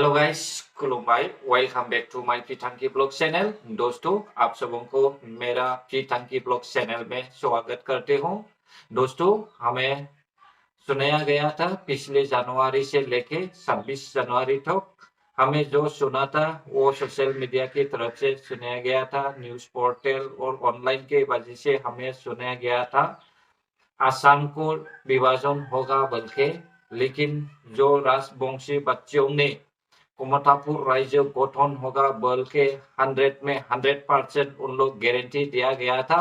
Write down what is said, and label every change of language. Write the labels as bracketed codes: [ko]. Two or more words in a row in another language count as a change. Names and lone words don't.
[en] guys खुलुमबाय welcome back to my Pithanki blog channel। [hi] दोस्तों आप सबों को मेरा पीथांकी ब्लॉग चैनल में स्वागत करते हूं। दोस्तों हमें सुनाया गया था पिछले जनवरी से लेके 26 जनवरी तक हमें जो सुना था वो [en] social media [hi] की तरफ से सुनाया गया था, [en] news portal [hi] और ऑनलाइन के वजह से हमें सुनाया गया था आसाम को विभाजन होगा बल्कि, लेकिन जो राजवंशी बच्चों ने कुमातापुर राज्य गठन होगा बल्कि 100 में 100% उन लोग गारंटी दिया गया था।